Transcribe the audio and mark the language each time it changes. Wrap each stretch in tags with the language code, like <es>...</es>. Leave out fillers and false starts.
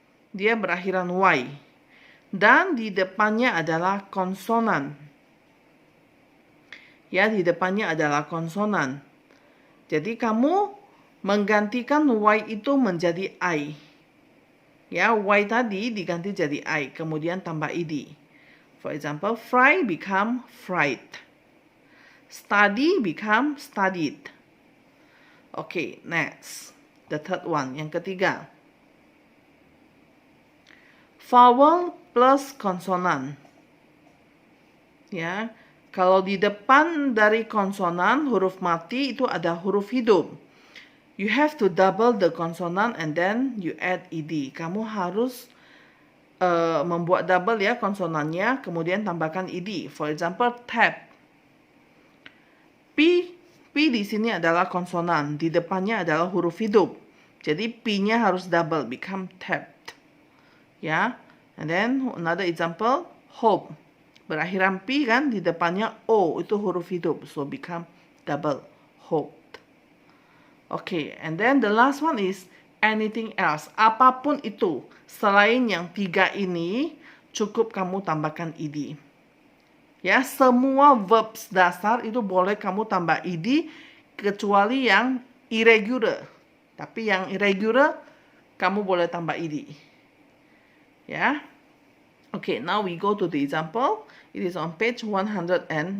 <id>Dia berakhiran y. Dan di depannya adalah konsonan. Ya, di depannya adalah konsonan. Jadi kamu menggantikan y itu menjadi I. Ya, y tadi diganti jadi I, kemudian tambah ed.</id> <en>For example, fry become fried. Study become studied. Okay, next. The third one,</en> <id>yang ketiga. Vowel plus konsonan. Ya, kalau di depan dari konsonan, huruf mati itu ada huruf hidup.</id> <en>You have to double the consonant and then you add ed.</en> <id>Kamu harus membuat double ya konsonannya, kemudian tambahkan ed.</id> <en>For example, tap.</en> <id>P di sini adalah konsonan, di depannya adalah huruf hidup. Jadi P-nya harus</id> <en>double, become tapped. Ya, and then another example, hope.</en> <id>Berakhiran P kan, di depannya O, itu huruf hidup.</id> <en>So become double, hoped. Okay, and then the last one is anything else.</en> <id>Apapun itu, selain yang tiga ini, cukup kamu tambahkan ed. Ya, semua verbs dasar itu boleh kamu tambah ed, kecuali yang irregular. Tapi yang irregular, kamu boleh tambah ed. Ya.</id> <en>Okay, now we go to the example. It is on page 111.</en>